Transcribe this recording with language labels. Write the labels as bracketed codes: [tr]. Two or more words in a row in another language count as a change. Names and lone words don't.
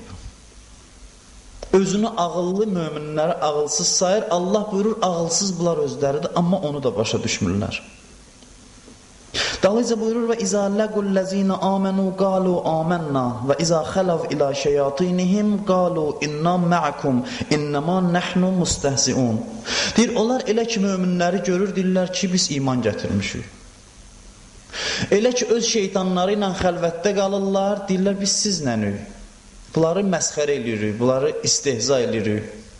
[az] Özünü ağıllı möminləri ağılsız sayır. Allah buyurur, ağılsız bunlar özləridir, amma onu da başa düşmürlər. Dalıca buyurur [ar] وإذا لقوا الذين آمنوا قالوا آمنا وإذا خلوا إلى شياطينهم قالوا إنا معكم إنما نحن مستهزئون. [az] Deyir, onlar elə ki möminləri görür, deyirlər ki, biz iman gətirmişik. Elə ki öz şeytanları ilə xəlvətdə qalırlar, deyirlər, biz siznənük. Bunları məsxər eləyirik, bunları istehza eləyirik.